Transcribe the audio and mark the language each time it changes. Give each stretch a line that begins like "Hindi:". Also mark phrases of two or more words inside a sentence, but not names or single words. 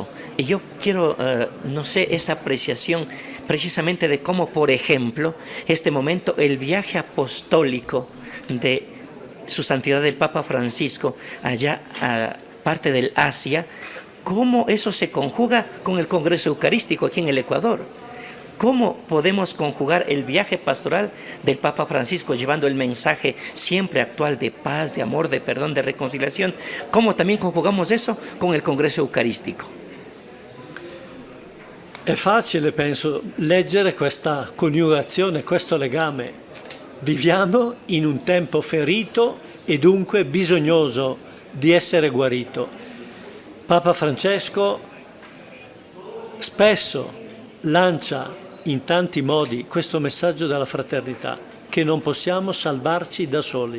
Spanish: Y yo quiero, esa apreciación precisamente de cómo, por ejemplo, este momento, el viaje apostólico de Su Santidad el Papa Francisco, allá a parte del Asia, cómo eso se conjuga con el Congreso Eucarístico aquí en el Ecuador. ¿Cómo podemos conjugar el viaje pastoral del Papa Francisco llevando el mensaje siempre actual de paz, de amor, de perdón, de reconciliación? ¿Cómo también conjugamos eso con
Italian: il Congresso Eucaristico? È facile, penso, leggere questa coniugazione, questo legame. Viviamo in un tempo ferito e dunque bisognoso di essere guarito. Papa Francesco spesso lancia in tanti modi questo messaggio della fraternità, che non possiamo salvarci da soli.